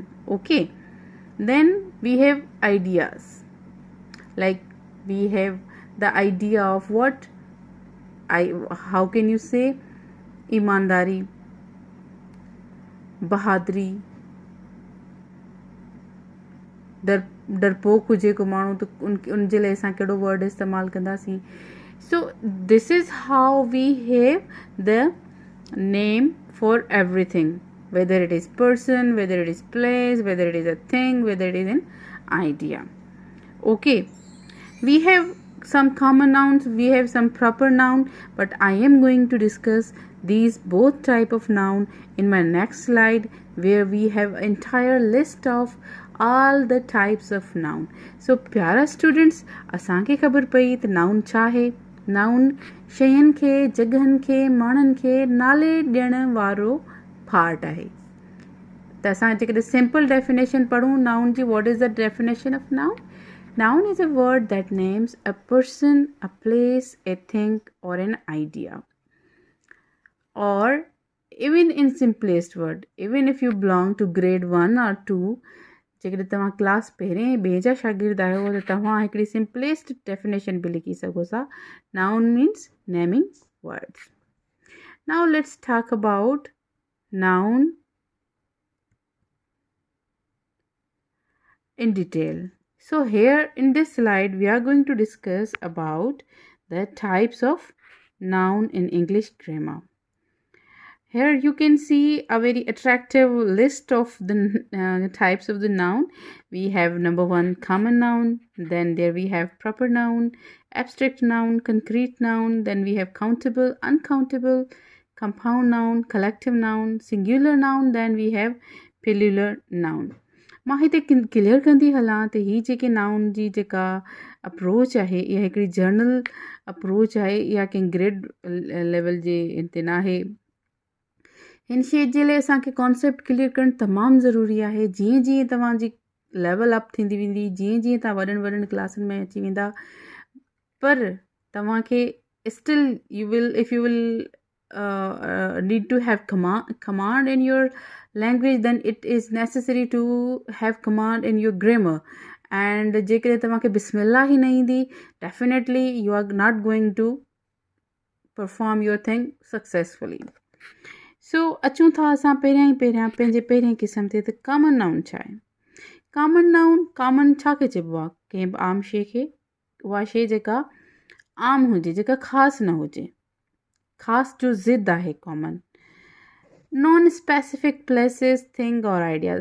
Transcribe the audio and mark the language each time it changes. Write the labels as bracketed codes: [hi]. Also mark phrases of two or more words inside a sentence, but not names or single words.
[en] Okay, then we have ideas, like we have the idea of what how can you say [sd] ईमानदारी, बहादुरी, डरपोक हुजे को माण्हू त उन जे लाइ असां कहिड़ो वर्ड इस्तेमालु कंदासीं. [en] So this is how we have the name for everything, whether it is person, whether it is place, whether it is a thing, whether it is an idea. Okay, we have some common nouns, we have some proper noun, but I am going to discuss these both type of noun in my next slide, where we have entire list of all the types of noun. So प्यारा students, [sd] असांखे ख़बर पई त noun छा आहे. noun शयुनि खे, जॻहनि खे, माण्हुनि खे नाले ॾियण वारो पार्ट आहे. त असां जेकॾहिं [en] simple definition [sd] पढ़ूं noun जी, [en] what is the definition of noun? Noun is a word that names a person, a place, a thing, or an idea. Or even in simplest word, even if you belong to grade 1 or 2, [sd] जेकॾहिं तव्हां क्लास पहिरें ॿिए जा शागिर्द आहियो त तव्हां हिकिड़ी [en] simplest definition [sd] बि लिखी सघो था. [en] Noun means naming words. Now let's talk about noun in detail. So here in this slide we are going to discuss about the types of noun in English grammar. Here you can see a very attractive list of the types of the noun. We have number 1 common noun, then there we have proper noun, abstract noun, concrete noun, then we have countable, uncountable, compound noun, collective noun, singular noun, then we have plural noun. [sd] मां हिते क्लियर कंदी हलां त ही जेके नाउन जी जेका अप्रोच आहे इहा हिकिड़ी [en] general approach [sd] आहे, इहा कंहिं [en] grade level [sd] जे ते न आहे. हिन शइ जे लाइ असांखे [en] concept clear [sd] करणु तमामु ज़रूरी आहे. जीअं जीअं तव्हांजी [en] level up [sd] थींदी वेंदी, जीअं जीअं तव्हां वॾनि वॾनि क्लासनि में अची वेंदा, पर तव्हांखे स्टिल [en] if you will need to have command in your language, then it is necessary to have command in your grammar. [sd] And जेकॾहिं तव्हांखे बिस्मिल्लाह ही न ईंदी, definitely you are not going to perform your thing successfully. So अचूं था असां पहिरियां पंहिंजे पहिरें क़िस्म ते त [en] common noun [sd] छा आहे. [en] common noun, [sd] कॉमन छा खे चइबो आहे? कंहिं बि आम शइ खे, उहा शइ जेका आम हुजे, जेका ख़ासि न हुजे, ख़ासि जो ज़िद आहे कॉमन. [en] Non specific places, thing और ideas.